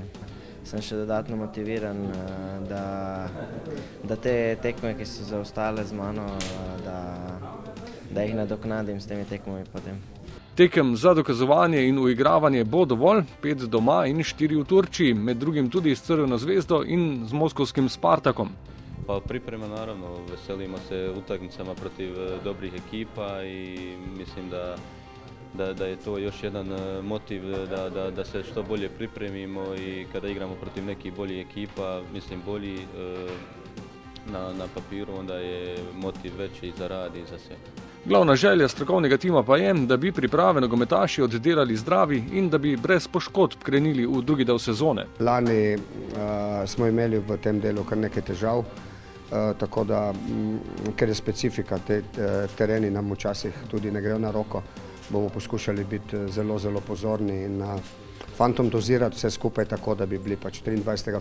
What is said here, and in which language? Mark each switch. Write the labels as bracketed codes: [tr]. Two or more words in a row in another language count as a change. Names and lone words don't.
[sl] Sem še dodatno motiviran, da te tekme, ki so zaostale z mano, da jih nadoknadim s temi tekmami potem. Tekem za dokazovanje in uigravanje bo dovolj, 5 doma in 4 v Turčiji, med drugim tudi s Crveno zvezdo in z moskovskim Spartakom. [hr] Pa priprema naravno, veselimo se utakmicama protiv dobrih ekipa i mislim da je to još jedan motiv da se što bolje pripremimo i kada igramo protiv nekih boljih ekipa, mislim bolji na papiru, onda je motiv veći za rad i za sve. [sl] Glavna želja strokovnega tima pa je, da bi priprave nogometaši oddelali zdravi in da bi brez poškodb krenili v drugi del sezone. Lani smo imeli v tem delu kar nekaj težav, tako da, ker je specifika, te tereni nam včasih tudi ne grejo na roko, bomo poskušali biti zelo, zelo pozorni in fantom dozirati vse skupaj tako, da bi bili pač 23.